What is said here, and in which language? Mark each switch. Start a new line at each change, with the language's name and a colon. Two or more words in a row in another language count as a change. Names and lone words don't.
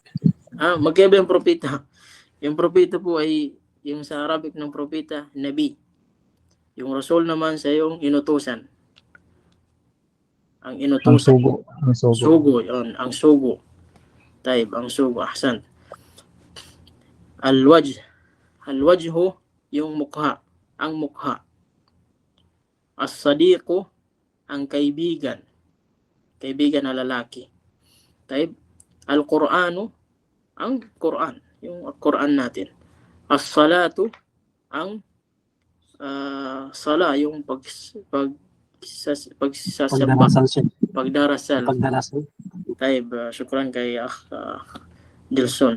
Filipino: Magkaiba yung propeta. Yung propeta po ay, yung sa Arabic ng propeta, Nabi. Yung Rasul naman sa yung inutusan. Ang inutusan. Ang sugo. Sugo, yun. Ang sugo. Taib, ang sugo. Ahsan. Al-wajhu, yung mukha. Ang mukha. As-sadiqu, ang kaibigan. Kaibigan na lalaki. Taib. Al-Qur'anu, ang Qur'an. Yung Qur'an natin. As-salatu, ang sala, yung pagsasamba, Pagdarasal siya. pagdarasal. Pagdarasal. Taib, syukran kay Dilson.